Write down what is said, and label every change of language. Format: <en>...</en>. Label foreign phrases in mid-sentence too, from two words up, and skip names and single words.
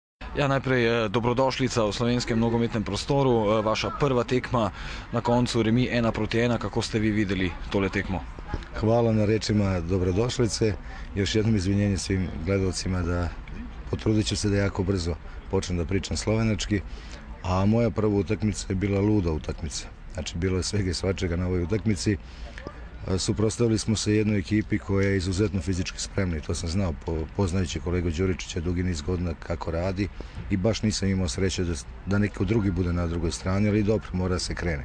<sl>Ja, najprej dobrodošlica v slovenskem nogometnem prostoru. Vaša prva tekma, na koncu remi 1-1. Kako ste vi videli tole tekmo?</sl> <sr>Hvala na rečima dobrodošlice. Još jednom izvinjenje svim gledalcima da potrudit ću se da jako brzo počnem da pričam slovenački. A moja prva utakmica je bila luda utakmica. Znači, bilo je svega i svačega na ovoj utakmici. Suprotstavili smo se jednoj ekipi koja je izuzetno fizički spremna i to sam znao poznajući kolegu Đuričića dugi niz godina kako radi i baš nisam imao sreće da neko drugi bude na drugoj strani, ali dobro, mora se krene.</sr>